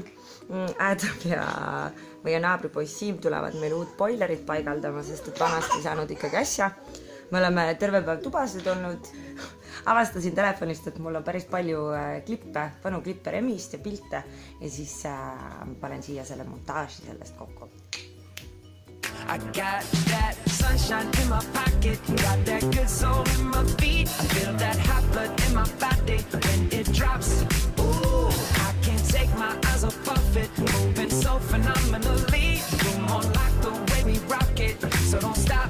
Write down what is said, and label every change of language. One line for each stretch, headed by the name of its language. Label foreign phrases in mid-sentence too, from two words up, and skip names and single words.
Estonian: Adam ja meie naabripoiss Siim tulevad meil uut boilerit paigaldama, sest et vanast ei saanud ikkagi asja. Me oleme terve päev tubasid olnud. Avastasin telefonist, et mul on päris palju klippe, vanu klippe Remist ja pilte ja siis panen siia selle montaaži sellest kokku.
English: I got that sunshine in my pocket, got that good soul in my feet. I feel that hot blood in my body when it drops. Ooh, I can't take my eyes off of it, moving so phenomenally. You're more like the way we rock it, so don't stop.